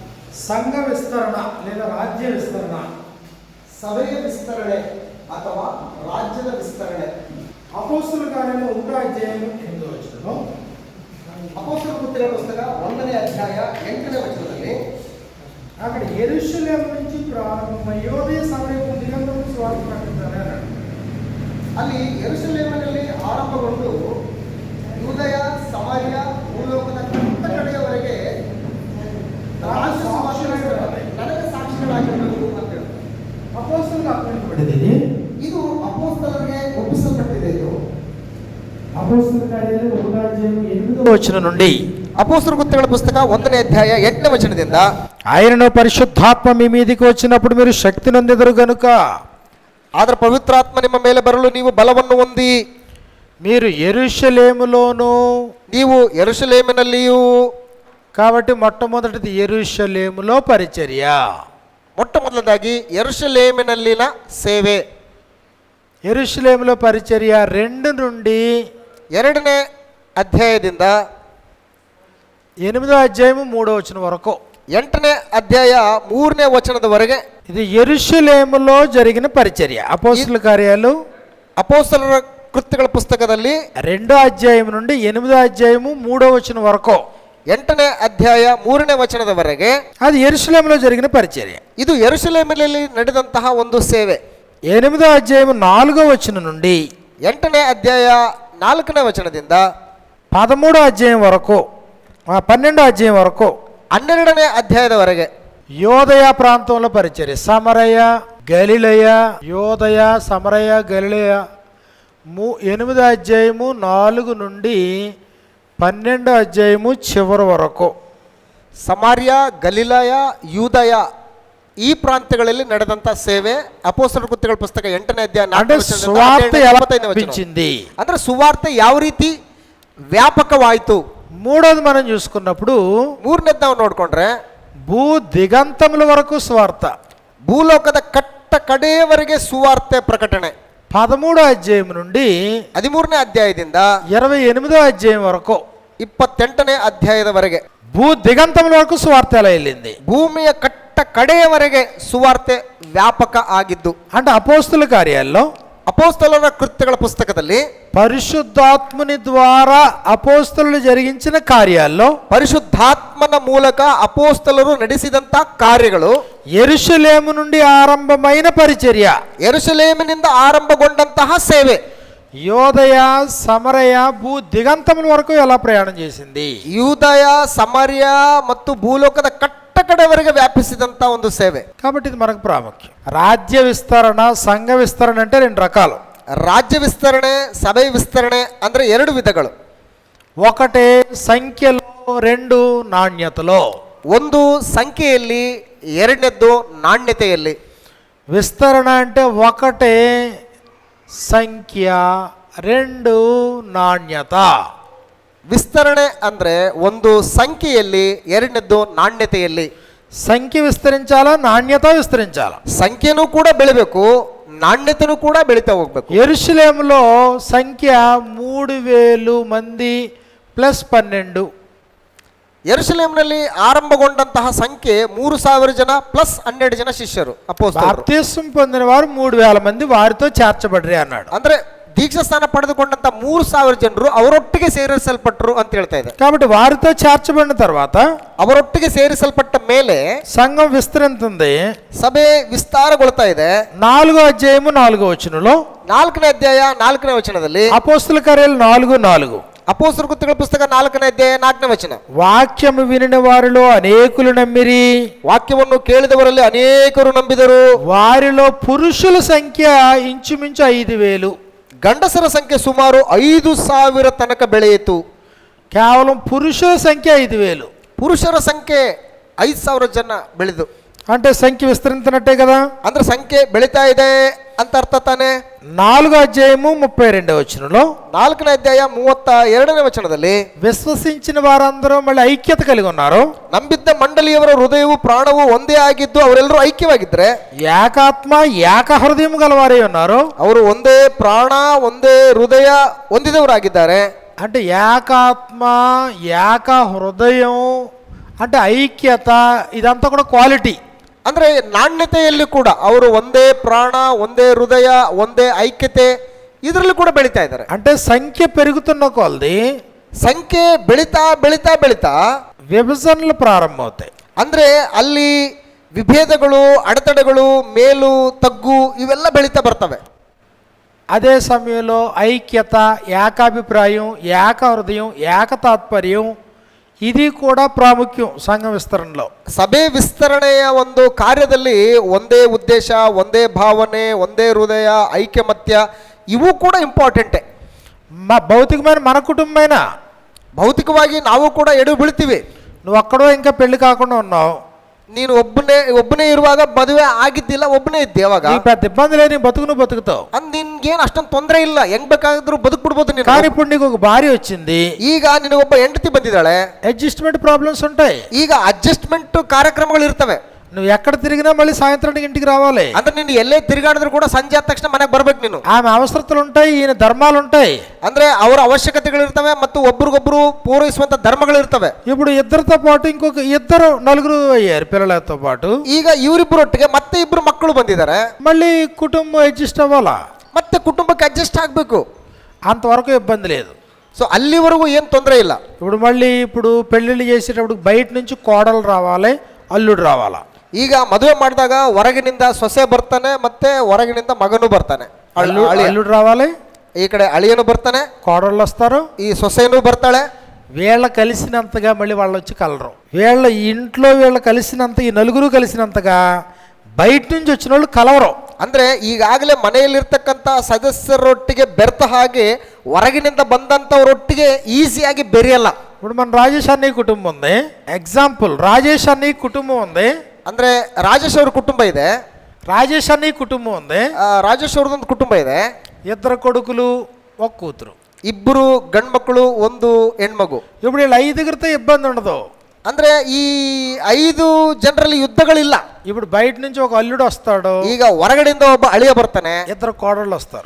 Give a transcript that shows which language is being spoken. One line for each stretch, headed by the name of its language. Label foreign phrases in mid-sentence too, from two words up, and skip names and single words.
Kannada: ಸಂಘ ವಿಸ್ತರಣ లేదా ರಾಜ್ಯ ವಿಸ್ತರಣ, ಸಭೆಯ ವಿಸ್ತರಣೆ ಅಥವಾ ರಾಜ್ಯದ ವಿಸ್ತರಣೆ.
Telugu: అపోస్తలుల కార్యాలు 1వ అధ్యాయం 8వ వచనం.
Kannada: ಅಪೊಸ್ತಲರ ಕೃತ್ಯಗಳ ಪುಸ್ತಕ 1ನೇ ಅಧ್ಯಾಯ 8ನೇ ವಚನದಲ್ಲಿ
Telugu: అక్కడ యెరూషలేము నుంచి ప్రారంభమై యోదయ సమరయ దిగంతము సువార్త ప్రకటించాలి అన్నాడు.
Kannada: ಅಲ್ಲಿ ಯೆರೂಸಲೇಮಿನಲ್ಲಿ ಆರಂಭಗೊಂಡು ಯೂದಯ ಸಮಾರ್ಯ ಭೂಲೋಕದ ಕಡೆಯವರೆಗೆ ನನಗೆ ಸಾಕ್ಷಿಗಳಾಗಿರಬೇಕು ಅಂತ ಹೇಳ್ತಾರೆ.
Telugu: అపోస్తలులకు అప్పగించబడింది.
Kannada: ಇದು ಅಪೊಸ್ತಲರಿಗೆ ಒಪ್ಪಿಸಲ್ಪಟ್ಟಿದೆ. ಇದು
Telugu: అపోస్తలుల కార్యాలు 1వ అధ్యాయం 8వ వచనం నుండి
Kannada: ಅಪೋಸ್ತಲುಲ ಕೃತ್ಯಗಳ ಪುಸ್ತಕ 1ನೇ ಅಧ್ಯಾಯ 8ನೇ ವಚನದಿಂದ
Telugu: ఆయనను పరిశుద్ధాత్మ మీ మీదికి వచ్చినప్పుడు మీరు శక్తి నొందెదరు గనుక
Kannada: ಆದ್ರೆ ಪವಿತ್ರಾತ್ಮ ನಿಮ್ಮ ಮೇಲೆ ಬರಲು ನೀವು ಬಲವನ್ನು ಹೊಂದಿ
Telugu: మీరు యెరూషలేములోను
Kannada: ನೀವು ಯೆರೂಸಲೇಮಿನಲ್ಲಿಯೂ.
Telugu: కాబట్టి మొట్టమొదటిది యెరూషలేములో పరిచర్య.
Kannada: ಮೊಟ್ಟಮೊದಲದಾಗಿ ಯೆರೂಸಲೇಮಿನಲ್ಲಿನ ಸೇವೆ.
Telugu: యెరూషలేములో పరిచర్య 2 నుండి
Kannada: 2ನೇ ಅಧ್ಯಾಯದಿಂದ
Telugu: 8వ అధ్యాయం 3వ వచనం వరకు.
Kannada: 8ನೇ ಅಧ್ಯಾಯ 3ನೇ ವಚನದವರೆಗೆ
Telugu: ఇది యెరూషలేములో జరిగిన పరిచర్య. అపోస్తలుల కార్యాలు
Kannada: ಅಪೊಸ್ತಲರ ಕೃತ್ಯಗಳ ಪುಸ್ತಕದಲ್ಲಿ
Telugu: 2వ అధ్యాయం నుండి 8వ అధ్యాయం 3వ వచనం వరకు.
Kannada: 8ನೇ ಅಧ್ಯಾಯ 3ನೇ ವಚನದವರೆಗೆ
Telugu: అది యెరూషలేములో జరిగిన పరిచర్య.
Kannada: ಇದು ಯೆರೂಸಲೇಮಿನಲ್ಲಿ ನಡೆದಂತಹ ಒಂದು ಸೇವೆ.
Telugu: 8వ అధ్యాయం 4వ వచనం నుండి
Kannada: 8ನೇ ಅಧ್ಯಾಯ 4ನೇ ವಚನದಿಂದ
Telugu: 13వ అధ్యాయం వరకు 12వ అధ్యాయం వరకు
Kannada: 12ನೇ ಅಧ್ಯಾಯದವರೆಗೆ
Telugu: యోదయ ప్రాంతంలో పరిచర్య. సమరయ గలిలయ, యోదయ సమరయ గలిలయ. 8వ అధ్యాయము 4 నుండి 12వ అధ్యాయము చివరి వరకు.
Kannada: ಸಮಾರ್ಯ, ಗಲಿಲಾಯ, ಯೂದಯ ಈ ಪ್ರಾಂತ್ಯಗಳಲ್ಲಿ ನಡೆದಂತ ಸೇವೆ. ಅಪೊಸ್ತಲರ ಕೃತ್ಯಗಳ ಪುಸ್ತಕ 8ನೇ ಅಧ್ಯಾಯ
Telugu: అంటే
Kannada: 4ನೇ ವಚನದಿಂದ
Telugu: సువార్త ఎలా
Kannada: 45ನೇ ವಚನ.
Telugu: వ్యాపించింది?
Kannada: ಅಂದ್ರೆ ಸುವಾರ್ತೆ ಯಾವ ರೀತಿ ವ್ಯಾಪಕವಾಯಿತು.
Telugu: మూడోది మనం చూసుకున్నప్పుడు
Kannada: 3ನೇದ್ ನಾವು ನೋಡ್ಕೊಂಡ್ರೆ
Telugu: భూ దిగంతముల వరకు సువార్త.
Kannada: ಭೂಲೋಕದ ಕಟ್ಟ ಕಡೆಯವರೆಗೆ ಸುವಾರ್ತೆ ಪ್ರಕಟಣೆ.
Telugu: 13వ అధ్యాయం నుండి
Kannada: 13ನೇ ಅಧ್ಯಾಯದಿಂದ
Telugu: 28వ అధ్యాయం వరకు
Kannada: 28ನೇ ಅಧ್ಯಾಯದವರೆಗೆ
Telugu: భూ దిగంతముల వరకు సువార్త ఎలా వెళ్ళింది?
Kannada: ಭೂಮಿಯ ಕಟ್ಟ ಕಡೆಯವರೆಗೆ ಸುವಾರ್ತೆ ವ್ಯಾಪಕ ಆಗಿದ್ದು.
Telugu: అంటే అపోస్తలుల కార్యాల్లో
Kannada: ಅಪೊಸ್ತಲರ ಕೃತ್ಯಗಳ ಪುಸ್ತಕದಲ್ಲಿ
Telugu: పరిశుద్ధాత్ముని ద్వారా అపోస్తలులు జరిగించిన కార్యాల్లో
Kannada: ಪರಿಶುದ್ಧಾತ್ಮನ ಮೂಲಕ ಅಪೊಸ್ತಲರು ನಡೆಸಿದಂತ ಕಾರ್ಯಗಳು,
Telugu: యెరూషలేము నుండి ఆరంభమైన పరిచర్య,
Kannada: ಯೆರೂಸಲೇಮಿನಿಂದ ಆರಂಭಗೊಂಡಂತಹ ಸೇವೆ,
Telugu: యోదయ సమరయ భూ దిగంతముల వరకు ఎలా ప్రయాణం చేసింది?
Kannada: ಯೂದಯ, ಸಮಾರ್ಯ ಮತ್ತು ಭೂಲೋಕದ ಕಟ್ಟ ಕಡೆವರೆಗೆ ವ್ಯಾಪಿಸಿದಂತ ಒಂದು ಸೇವೆ.
Telugu: కాబట్టి ఇది మనకు ప్రాముఖ్యం. రాజ్య విస్తరణ, సంఘ విస్తరణ అంటే 2 రకాలు.
Kannada: ರಾಜ್ಯ ವಿಸ್ತರಣೆ, ಸಭೆ ವಿಸ್ತರಣೆ ಅಂದ್ರೆ 2 ವಿಧಗಳು.
Telugu: ఒకటే సంఖ్యలో, 2 నాణ్యతలో.
Kannada: ಒಂದು ಸಂಖ್ಯೆಯಲ್ಲಿ, 2ನೇದ್ದು ನಾಣ್ಯತೆಯಲ್ಲಿ.
Telugu: విస్తరణ అంటే ఒకటే సంఖ్య, 2 నాణ్యత.
Kannada: ವಿಸ್ತರಣೆ ಅಂದ್ರೆ ಒಂದು ಸಂಖ್ಯೆಯಲ್ಲಿ, 2ನೇದ್ದು ನಾಣ್ಯತೆಯಲ್ಲಿ.
Telugu: సంఖ్య విస్తరించాలా, నాణ్యత విస్తరించాలా?
Kannada: ಸಂಖ್ಯೆನೂ ಕೂಡ ಬೆಳಿಬೇಕು, ನಾಣ್ಯತೆನೂ ಕೂಡ ಬೆಳಿತಾ ಹೋಗ್ಬೇಕು.
Telugu: యెరూషలేములో సంఖ్య 3000 మంది ప్లస్ 12.
Kannada: ಯೆರೂಸಲೇಮಿನಲ್ಲಿ ಆರಂಭಗೊಂಡಂತಹ ಸಂಖ್ಯೆ 3000 ಜನ ಪ್ಲಸ್ 12 ಜನ ಶಿಷ್ಯರು, ಅಪೊಸ್ತಲರು.
Telugu: బాప్తిస్మం పొందిన వారు 3000 మంది వారితో చేర్చబడ్రి అన్నాడు.
Kannada: ಅಂದ್ರೆ ದೀಕ್ಷಾ ಸ್ಥಾನ ಪಡೆದುಕೊಂಡಂತ 3000 ಜನರು ಅವರೊಟ್ಟಿಗೆ ಸೇರಿಸಲ್ಪಟ್ಟರು ಅಂತ ಹೇಳ್ತಾ ಇದೆ.
Telugu: కాబట్టి వారితో చేర్చబడిన తర్వాత
Kannada: ಅವರೊಟ್ಟಿಗೆ ಸೇರಿಸಲ್ಪಟ್ಟ ಮೇಲೆ
Telugu: సంఘం విస్తరించింది.
Kannada: ಸಭೆ ವಿಸ್ತಾರಗೊಳ್ತಾ ಇದೆ.
Telugu: 4వ అధ్యాయము 4వ వచనంలో
Kannada: 4ನೇ ಅಧ್ಯಾಯ 4ನೇ ವಚನದಲ್ಲಿ
Telugu: అపోస్తలుల కార్యాలు 4:4
Kannada: ಅಪೊಸ್ತಲರ ಕೃತ್ಯಗಳ ಪುಸ್ತಕ 4ನೇ ಅಧ್ಯಾಯ 4ನೇ ವಚನ.
Telugu: వాక్యము వినిన వారిలో అనేకులు నమ్మిరి,
Kannada: ವಾಕ್ಯವನ್ನು ಕೇಳಿದವರಲ್ಲಿ ಅನೇಕರು ನಂಬಿದರು.
Telugu: వారిలో పురుషుల సంఖ్య ఇంచుమించు 5000.
Kannada: ಗಂಡಸರ ಸಂಖ್ಯೆ ಸುಮಾರು 5000 ತನಕ ಬೆಳೆಯಿತು.
Telugu: కేవలం పురుషుల సంఖ్య 5000.
Kannada: ಪುರುಷರ ಸಂಖ್ಯೆ 5000 ಜನ ಬೆಳೆದು,
Telugu: అంటే సంఖ్య విస్తరించినట్టే కదా.
Kannada: ಅಂದ್ರೆ ಸಂಖ್ಯೆ ಬೆಳೀತಾ ಇದೆ ಅಂತ ಅರ್ಥ ತಾನೆ.
Telugu: 4వ అధ్యాయము 32వ వచనంలో
Kannada: 4ನೇ ಅಧ್ಯಾಯ 32ನೇ ವಚನದಲ್ಲಿ
Telugu: విశ్వసించిన వారందరూ మళ్ళీ ఐక్యత కలిగి ఉన్నారు.
Kannada: ನಂಬಿದ್ದ ಮಂಡಳಿಯವರ ಹೃದಯವು ಪ್ರಾಣವು ಒಂದೇ ಆಗಿದ್ದು ಅವರೆಲ್ಲರೂ ಐಕ್ಯವಾಗಿದ್ರೆ,
Telugu: ఏకాత్మ ఏక హృదయం గలవారై ఉన్నారు.
Kannada: ಅವರು ಒಂದೇ ಪ್ರಾಣ, ಒಂದೇ ಹೃದಯ ಹೊಂದಿದವರಾಗಿದ್ದಾರೆ.
Telugu: అంటే ఏకాత్మ ఏక హృదయం అంటే ఐక్యత ఇదంతా కూడా క్వాలిటీ.
Kannada: ಅಂದ್ರೆ ನಾಣ್ಯತೆಯಲ್ಲಿ ಕೂಡ ಅವರು ಒಂದೇ ಪ್ರಾಣ, ಒಂದೇ ಹೃದಯ, ಒಂದೇ ಐಕ್ಯತೆ ಇದರಲ್ಲಿ ಕೂಡ ಬೆಳೀತಾ ಇದ್ದಾರೆ.
Telugu: అంటే సంఖ్య పెరుగుతున్న కొలది
Kannada: ಸಂಖ್ಯೆ ಬೆಳೀತಾ ಬೆಳೀತಾ ಬೆಳೀತಾ
Telugu: విభజనలు ప్రారంభమవుతాయి.
Kannada: ಅಂದ್ರೆ ಅಲ್ಲಿ ವಿಭೇದಗಳು, ಅಡೆತಡೆಗಳು, ಮೇಲು ತಗ್ಗು ಇವೆಲ್ಲ ಬೆಳೀತಾ ಬರ್ತವೆ.
Telugu: అదే సమయంలో ఐక్యత, ఏకాభిప్రాయం, ఏక హృదయం, ఏక తాత్పర్యం ఇది కూడా ప్రాముఖ్యం సంఘ విస్తరణలో.
Kannada: ಸಭೆ ವಿಸ್ತರಣೆಯ ಒಂದು ಕಾರ್ಯದಲ್ಲಿ ಒಂದೇ ಉದ್ದೇಶ, ಒಂದೇ ಭಾವನೆ, ಒಂದೇ ಹೃದಯ, ಐಕ್ಯಮತ್ಯ ಇವು ಕೂಡ ಇಂಪಾರ್ಟೆಂಟೇ.
Telugu: భౌతికమైన మన కుటుంబమైన
Kannada: ಭೌತಿಕವಾಗಿ ನಾವು ಕೂಡ ಎಡು ಬೀಳ್ತೀವಿ.
Telugu: నువ్వు అక్కడో ఇంకా పెళ్లి కాకుండా ఉన్నావు,
Kannada: ನೀನು ಒಬ್ಬನೇ ಇರುವಾಗ ಮದುವೆ ಆಗಿದ್ದಿಲ್ಲ, ಒಬ್ಬನೇ ಇದ್ದೆ ಅವಾಗ,
Telugu: నీకు పెద్ద ఇబ్బంది లేదు, నీ బతుకు నువ్వు బతుకుతావు,
Kannada: ನಿನ್ಗೇನು ಅಷ್ಟೊಂದು ತೊಂದರೆ ಇಲ್ಲ, ಹೆಂಗ್ ಬೇಕಾದ್ರೂ ಬದುಕ್ಬಿಡ್ಬೋದು ನೀನು.
Telugu: కానీ ఇప్పుడు నీకు ఒక భార్య వచ్చింది,
Kannada: ಈಗ ನಿನಗೊಬ್ಬ ಹೆಂಡತಿ ಬಂದಿದ್ದಾಳೆ,
English: adjustment problems
Telugu: ఉంటాయి.
Kannada: ಈಗ ಅಡ್ಜಸ್ಟ್ಮೆಂಟ್ ಕಾರ್ಯಕ್ರಮಗಳು ಇರ್ತವೆ.
Telugu: నువ్వు ఎక్కడ తిరిగినా మళ్ళీ సాయంత్రానికి ఇంటికి రావాలి.
Kannada: ಅಂದ್ರೆ ನೀನು ಎಲ್ಲೇ ತಿರುಗಾಡಿದ್ರು ಕೂಡ ಸಂಜೆ ಆದ ತಕ್ಷಣ ಮನೆಗೆ ಬರ್ಬೇಕು ನೀನು.
Telugu: ఆమె అవసరతలు ఉంటాయి, ఈయన ధర్మాలు ఉంటాయి.
Kannada: ಅಂದ್ರೆ ಅವರ ಅವಶ್ಯಕತೆಗಳು ಇರ್ತವೆ ಮತ್ತು ಒಬ್ರಿಗೊಬ್ರು ಪೂರೈಸುವಂತ ಧರ್ಮಗಳು ಇರ್ತವೆ.
Telugu: ఇప్పుడు ఇద్దరితో పాటు ఇంకొక ఇద్దరు నలుగురు అయ్యారు పిల్లలతో పాటు.
Kannada: ಈಗ ಇವರಿಬ್ಬರೊಟ್ಟಿಗೆ ಮತ್ತೆ ಇಬ್ರು ಮಕ್ಕಳು ಬಂದಿದ್ದಾರೆ,
Telugu: మళ్ళీ కుటుంబం అడ్జస్ట్ అవ్వాలా,
Kannada: ಮತ್ತೆ ಕುಟುಂಬಕ್ಕೆ ಅಡ್ಜಸ್ಟ್ ಆಗಬೇಕು.
Telugu: అంతవరకు ఇబ్బంది లేదు.
Kannada: సో ಅಲ್ಲಿವರೆಗೂ ಏನು ತೊಂದರೆ ಇಲ್ಲ.
Telugu: ఇప్పుడు పెళ్లిళ్ళు చేసేటప్పుడు బయట నుంచి కోడలు రావాలి, అల్లుడు రావాలా.
Kannada: ಈಗ ಮದುವೆ ಮಾಡಿದಾಗ ಹೊರಗಿನಿಂದ ಸೊಸೆ ಬರ್ತಾನೆ, ಮತ್ತೆ ಹೊರಗಿನಿಂದ ಮಗನು ಬರ್ತಾನೆ,
Telugu: అల్లుడు రావాలి,
Kannada: ಈ ಕಡೆ ಅಳಿಯನು ಬರ್ತಾನೆ,
Telugu: కోడళ్ళు వస్తారు,
Kannada: ಈ ಸೊಸೆನೂ ಬರ್ತಾಳೆ.
Telugu: వీళ్ళ కలిసినంతగా మళ్ళీ వాళ్ళు వచ్చి కలరు. వీళ్ళ ఇంట్లో వీళ్ళ కలిసినంత, ఈ నలుగురు కలిసినంతగా బయట నుంచి వచ్చిన వాళ్ళు కలవరు.
Kannada: ಅಂದ್ರೆ ಈಗಾಗಲೇ ಮನೆಯಲ್ಲಿರ್ತಕ್ಕಂಥ ಸದಸ್ಯರೊಟ್ಟಿಗೆ ಬೆರ್ತ ಹಾಗೆ ಹೊರಗಿನಿಂದ ಬಂದಂಥವರೊಟ್ಟಿಗೆ ಈಸಿಯಾಗಿ ಬೆರೆಯಲ್ಲ.
Telugu: ఇప్పుడు మన రాజేష్ అన్నయ్య కుటుంబం ఉంది, ఎగ్జాంపుల్ రాజేష్ అన్నయ్య కుటుంబం ఉంది,
Kannada: ಅಂದ್ರೆ ರಾಜೇಶ್ ಅವ್ರ ಕುಟುಂಬ ಇದೆ,
Telugu: రాజేష్ అన్నయ్య కుటుంబం ఉంది,
Kannada: ರಾಜೇಶ್ ಅವ್ರದೊಂದು ಕುಟುಂಬ ಇದೆ,
Telugu: ఇద్దరు కొడుకులు ఒక కూతురు,
Kannada: ಇಬ್ಬರು ಗಂಡು ಮಕ್ಕಳು, ಒಂದು ಹೆಣ್ಮಗು.
Telugu: ఇప్పుడు వీళ్ళు ఐదుగురితో ఇబ్బంది ఉండదు.
Kannada: ಅಂದ್ರೆ ಈ 5 ಜನರಲ್ಲಿ ಯುದ್ಧಗಳಿಲ್ಲ.
Telugu: ఇప్పుడు బయట నుంచి ఒక అల్లుడు వస్తాడు,
Kannada: ಈಗ ಹೊರಗಡೆಯಿಂದ ಒಬ್ಬ ಅಳಿಯ ಬರ್ತಾನೆ,
Telugu: ఇద్దరు కోడళ్ళు వస్తారు,